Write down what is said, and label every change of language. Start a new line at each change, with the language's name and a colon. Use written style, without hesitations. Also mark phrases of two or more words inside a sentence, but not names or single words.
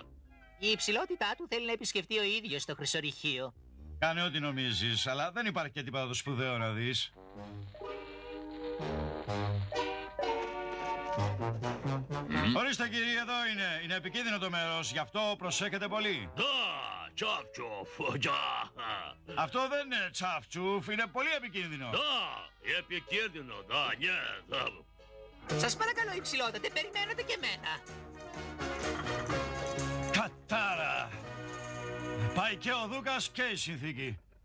Greek: Η υψηλότητά του θέλει να επισκεφτεί ο ίδιος το χρυσορυχείο. Κάνε ό,τι νομίζεις, αλλά δεν υπάρχει και τίποτα το σπουδαίο να δεις. Ορίστε κύριε, εδώ είναι. Είναι επικίνδυνο το μέρος, γι' αυτό προσέχετε πολύ.
Russian: Да, чаф-чуф, да.
Greek: Αυτό δεν είναι τσαφτσούφ, είναι πολύ επικίνδυνο.
Russian: Да, επικίνδυνο, да, ναι, да.
Greek: Σας παρακαλώ υψηλότατε, περιμένετε και εμένα. Κατάρα! Πάει και ο Δούκας και η συνθήκη.